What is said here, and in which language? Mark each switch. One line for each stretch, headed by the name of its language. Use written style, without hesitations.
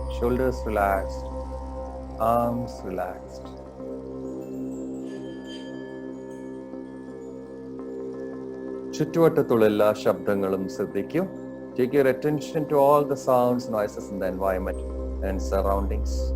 English: Shoulders relaxed, arms relaxed.
Malayalam: ചുറ്റുവട്ടത്തുള്ള എല്ലാ ശബ്ദങ്ങളും ശ്രദ്ധിക്കൂ.
English: Take your attention to all the sounds, noises in the environment and surroundings.